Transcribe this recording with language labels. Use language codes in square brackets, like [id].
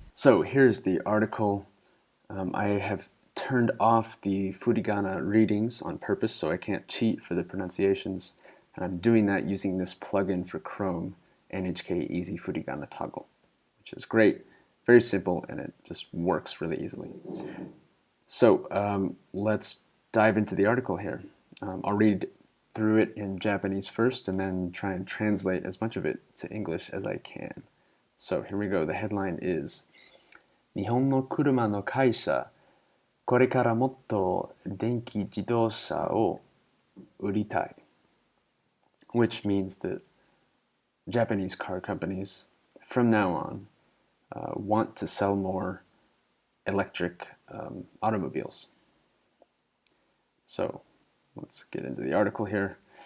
[en] So here's the article. I have turned off the Furigana readings on purpose so I can't cheat for the pronunciations, and I'm doing that using this plugin for Chrome, NHK Easy Furigana Toggle, which is great, very simple, and it just works really easily. So let's dive into the article here. I'll read through it in Japanese first and then try and translate as much of it to English as I can. So here we go. The headline is [ja] 日本の車の会社、これからもっと電気自動車を売りたい. [en] Which means that Japanese car companies, from now on, want to sell more electric automobiles. So let's get into the article here.